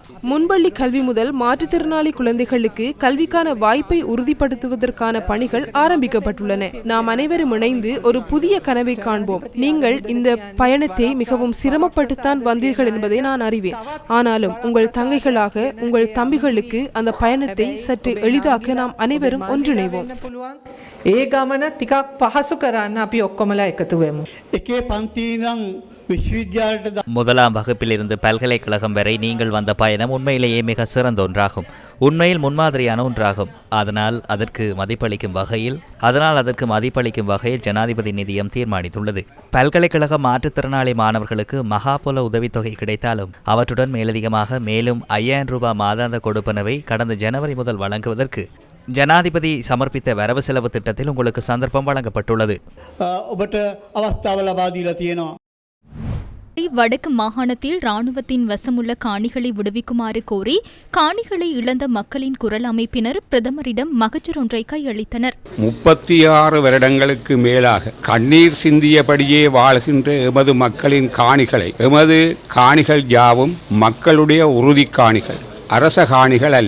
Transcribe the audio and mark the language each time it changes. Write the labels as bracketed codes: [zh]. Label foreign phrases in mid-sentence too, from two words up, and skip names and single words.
[ta] முன்பள்ளி கல்வி முதல் மாற்றுத்திறனாளி குழந்தைகளுக்கு கல்விக்கான வாய்ப்பை உறுதிப்படுத்துவதற்கான பணிகள் ஆரம்பிக்கப்பட்டுள்ளன. நாம் அனைவரும் இணைந்து ஒரு புதிய கனவை காண்போம். நீங்கள் இந்த பயணத்தை மிகவும் சிரமப்பட்டுத்தான் வந்தீர்கள் என்பதை நான் அறிவேன். ஆனாலும் உங்கள் தங்கைகளாக உங்கள் தம்பிகளுக்கு அந்த பயணத்தை சற்று எளிதாக்க நாம் அனைவரும் ஒன்றிணைவோம். [si] ඒ ගමන ටිකක් පහසු කරන්න අපි ඔක්කොමලා එකතු වෙමු. එකේ පන්ති ඉඳන් විශ්වවිද්‍යාලයට [ta] முதலாம் வகுப்பிலிருந்து பல்கலைக்கழகம் வரை நீங்கள் வந்த பயணம் உண்மையிலேயே மிக சிறந்த ஒன்றாகும். உண்மையில் முன்மாதிரியான ஒன்றாகும். அதனால் அதற்கு மதிப்பளிக்கும் வகையில் ஜனாதிபதி நிதியம் தீர்மானித்துள்ளது. பல்கலைக்கழக மாற்றுத்திறனாளி மாணவர்களுக்கு மகாபல உதவித்தொகை கிடைத்தாலும் அவற்றுடன் மேலதிகமாக மேலும் 5000 ரூபாய் மாதாந்த கொடுப்பனவை கடந்த ஜனவரி முதல் வழங்குவதற்கு ஜனாதிபதி சமர்ப்பித்த வரவு செலவு திட்டத்தில் உங்களுக்கு சந்தர்ப்பம் வழங்கப்பட்டுள்ளது. [si] ඔබට අවස්ථාව ලබා දීලා තියෙනවා. [ta] வடக்கு மாகாணத்தில் இராணுவத்தின் வசமுள்ள காணிகளை விடுவிக்குமாறு கோரி காணிகளை இழந்த மக்களின் குரல் அமைப்பினர் பிரதமரிடம் மகஜர் ஒன்றை கையளித்தனர். 36 வருடங்களுக்கு மேலாக கண்ணீர் சிந்தியபடியே வாழ்கின்ற எமது மக்களின் காணிகளை, எமது காணிகள் யாவும் மக்களுடைய உறுதி காணிகள், அரச காணிகள் அல்ல.